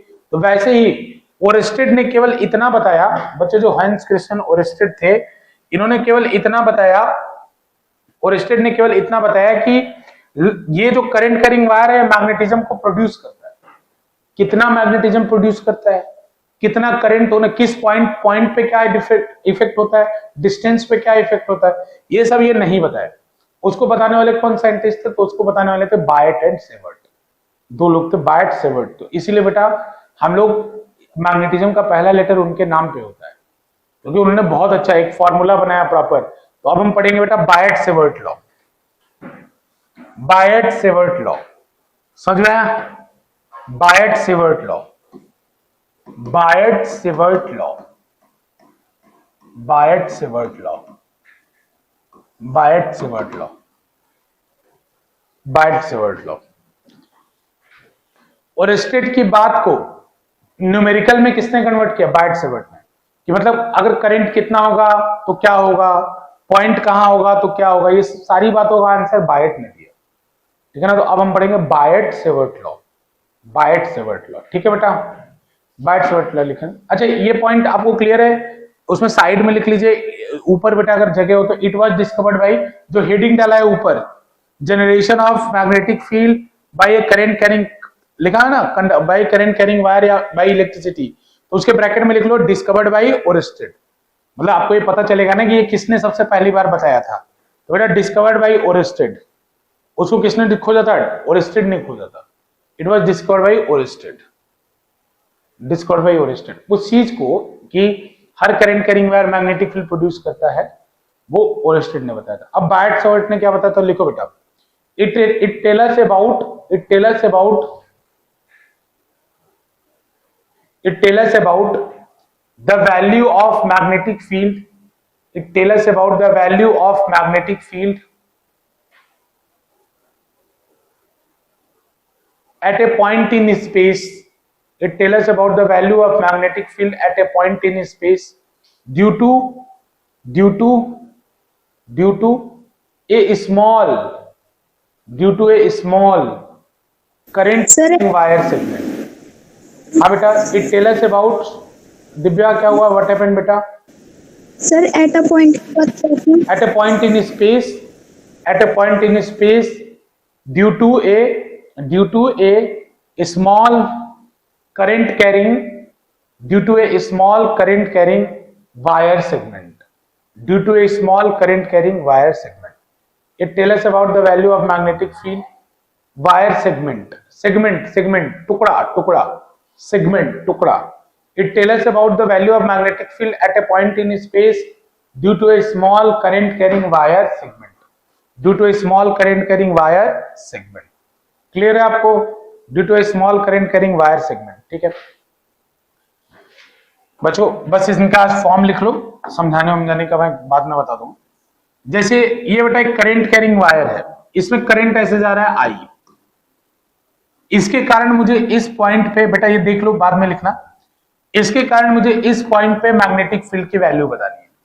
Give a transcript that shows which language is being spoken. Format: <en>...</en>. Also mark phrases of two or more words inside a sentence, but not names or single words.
<hi>तो वैसे ही ओरिस्टेड ने केवल इतना बताया, बच्चे जो हाइंस क्रिश्चियन ओरिस्टेड थे, इन्होंने केवल इतना बताया, ओरिस्टेड ने केवल इतना बताया कि ये जो</hi> <en>current carrying wire</en> <hi>है मैग्नेटिज्म को प्रोड्यूस करता है, कितना मैग्नेटिज्म प्रोड्यूस करता है, कितना करंट होना, किस पॉइंट पे क्या इफेक्ट होता है, डिस्टेंस पे क्या इफेक्ट होता है, ये सब ये नहीं बताया। उसको बताने वाले कौन साइंटिस्ट थे, तो उसको बताने वाले थे बायट एंड सेवर्ट, दो लोग थे, बायट सेवर्ट। तो इसीलिए बेटा हम लोग मैग्नेटिज्म का पहला लेटर उनके नाम पे होता है, क्योंकि उन्होंने बहुत अच्छा एक फॉर्मूला बनाया प्रॉपर। तो अब हम पढ़ेंगे बेटा बायट सेवर्ट लॉ, बायट सेवर्ट लॉ, समझ में आया, बायट सेवर्ट लॉ, बायट सेवर्ट लॉ, बायट सेवर्ट लॉ, बायट सेवर्ट लॉ, बायट सेवर्ट लॉ। और स्टेट की बात को न्यूमेरिकल में किसने कन्वर्ट किया, बायट सेवर्ट ने, कि मतलब अगर करंट कितना होगा तो क्या होगा, पॉइंट कहां होगा तो क्या होगा, ये सारी बातों का आंसर बायट ने दिया, ठीक है ना। तो अब हम पढ़ेंगे बायट सेवर्ट लॉ, बायट सेवर्ट लॉ, ठीक है बेटा, बायट सेवर्ट लॉ लिखें। अच्छा ये पॉइंट आपको क्लियर है, उसमें साइड में लिख लीजिए, ऊपर बेटा अगर जगह हो तो,</hi> <en>It was discovered by,</en> <hi>जो हेडिंग डाला है ऊपर,</hi> <en>Generation of magnetic field by a current carrying,</en> <hi>लिखा है ना,</hi> <en>by current carrying wire</en> <hi>या</hi> <en>by electricity,</en> <hi>तो उसके ब्रैकेट में लिख लो</hi> <en>discovered by Oersted.</en> <hi>मतलब आपको ये पता चलेगा ना कि ये किसने सबसे पहली बार बताया था। तो बेटा</hi> <en>discovered by Oersted,</en> <hi>उसको किसने खोजा था, ओरिस्टेड ने खोजा था,</hi> <en>It was discovered by Oersted, discovered by Oersted.</en> <hi>उस चीज को कि हर</hi> <en>current carrying wire magnetic field</en> <hi>प्रोड्यूस करता है वो ओरिस्टेड ने बताया था। अब बायट सवर्ट ने क्या बताया था, लिखो बेटा।</hi> <en>It tell us about it tell us about the value of magnetic field. It tell us about the value of magnetic field at a point in space. It tell us about the value of magnetic field at a point in space due to due to due to a small due to a small current wire segment.</en> <hi>हाँ बेटा,</hi> <en>It tell us about,</en> <hi>दिव्या क्या हुआ,</hi> <en>what happened</en> <hi>बेटा?</hi> <en>Sir at a point in space, at a point in space due to a small current carrying wire segment, due to a small current carrying wire segment. It tell us about the value of magnetic field wire segment</en> <hi>टुकड़ा टुकड़ा।</hi> <en>It tells us about the value of magnetic field at a point in space due to a small current carrying wire segment.</en> <hi>क्लियर है आपको?</hi> <en>Due to a small current carrying wire segment.</en> <hi>ठीक है बच्चों, बस इनका फॉर्म लिख लो, समझाने का मैं बाद में बता दूंगा। जैसे ये बेटा एक</hi> <en>current carrying wire</en> <hi>है, इसमें करंट ऐसे जा रहा है आई, इसके कारण मुझे इस पॉइंट पे, बेटा ये देख लो बाद में लिखना, इसके कारण मुझे इस पॉइंट पे</hi> <en>magnetic field</en> <hi>की वैल्यू बतानी है।</hi>